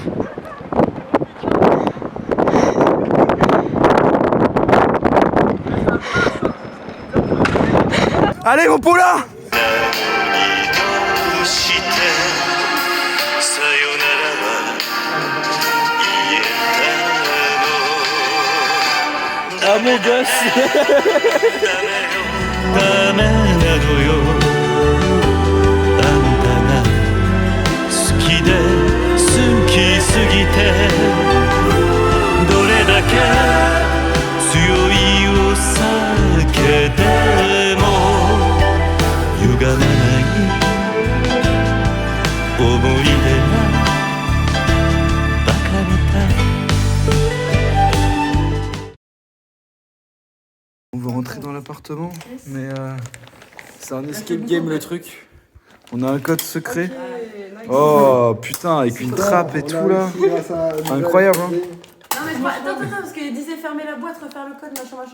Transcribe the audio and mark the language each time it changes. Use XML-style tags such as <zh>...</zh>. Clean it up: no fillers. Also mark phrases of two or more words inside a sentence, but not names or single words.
<fr>Allez mon poulain! Ah mon gosse!</fr> <ja>ダメなのよあんたが好きで好きすぎてどれだけ強いお酒でも歪まない思い出がバカみたい</ja> <fr>On veut rentrer dans l'appartement, mais c'est un escape game le truc. On a un code secret. Oh putain, avec une trappe et tout là. Incroyable, hein. Non mais attends, parce qu'il disait fermer la boîte, refaire le code, machin.</fr>